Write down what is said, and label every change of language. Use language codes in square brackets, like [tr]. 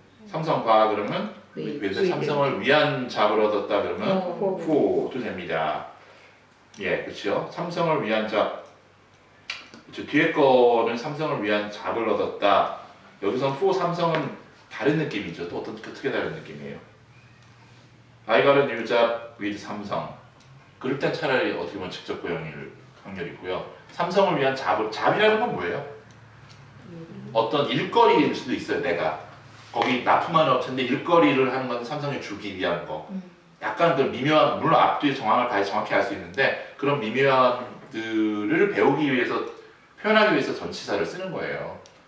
[ko] 삼성과 그러면 with. 삼성을 위한 잡을 얻었다 그러면 for도 됩니다. 예, 그렇죠. 삼성을 위한 잡. 그렇죠. 뒤에 거는 삼성을 위한 잡을 얻었다. 여기선 for 삼성은 다른 느낌이죠. 또 어떻게 다른 느낌이에요? [en] I got a new job with 삼성. [ko] 그럴 땐 차라리 어떻게 보면 직접 고용일 확률이 있고요. 삼성을 위한 잡이라는 건 뭐예요? 어떤 일거리일 수도 있어요. 내가 거기 납품하는 업체인데 일거리를 하는 건 삼성에 주기 위한 거. 약간 그 미묘한, 물론 앞뒤 정황을 봐야 정확히 알 수 있는데 그런 미묘함들을 배우기 위해서 표현하기 위해서 전치사를 쓰는 거예요.